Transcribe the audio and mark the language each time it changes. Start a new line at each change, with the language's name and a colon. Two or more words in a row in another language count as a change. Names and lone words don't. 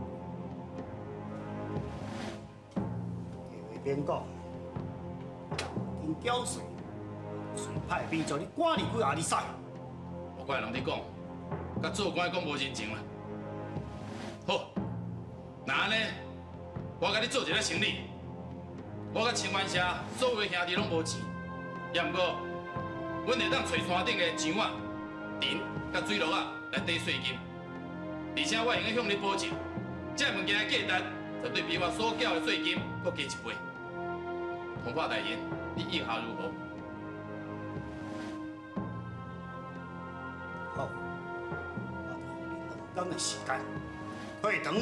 Min Nan Chinese: 话免讲，应缴税，随派兵将你赶离开阿里山。我怪人咧讲，甲做官讲无人情啦。好，那安尼，我甲你做一个生意。我甲青湾社所有兄弟拢无钱，也毋过，阮会当找山顶的墙啊、田、甲水路啊来抵税金，而且我会用向你保证，这物件的价值绝对比我所缴的税金搁加1倍。通判大人，你意下如何？好，我予你2天的时间，退堂。